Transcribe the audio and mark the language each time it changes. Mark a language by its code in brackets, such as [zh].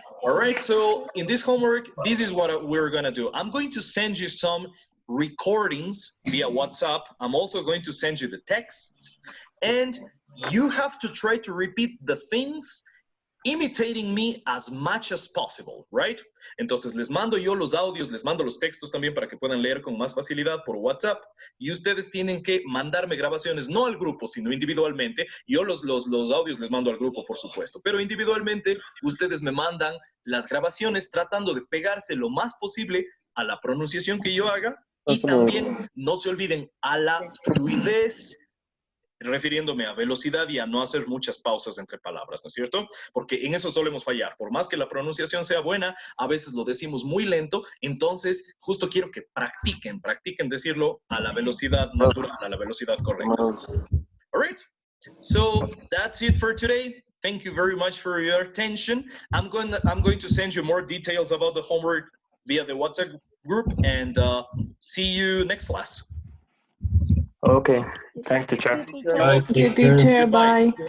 [en] All right, so in this homework, this is what we're gonna do. I'm going to send you some recordings via WhatsApp. I'm also going to send you the texts, and you have to try to repeat the things imitating me as much as possible, right? [es] Entonces les mando yo los audios, les mando los textos también para que puedan leer con más facilidad por WhatsApp, y ustedes tienen que mandarme grabaciones, no al grupo, sino individualmente. Yo los audios les mando al grupo, por supuesto, pero individualmente ustedes me mandan las grabaciones tratando de pegarse lo más posible a la pronunciación que yo haga, y también no se olviden a la fluidez, refiriéndome a velocidad y a no hacer muchas pausas entre palabras, ¿no es cierto? Porque en eso solemos fallar. Por más que la pronunciación sea buena, a veces lo decimos muy lento. Entonces, justo quiero que practiquen decirlo a la velocidad natural, a la velocidad correcta. [en] All right. So that's it for today. Thank you very much for your attention. I'm going to send you more details about the homework via the WhatsApp group, and see you next class. Okay. Thanks, teacher. Bye, Teacher, bye.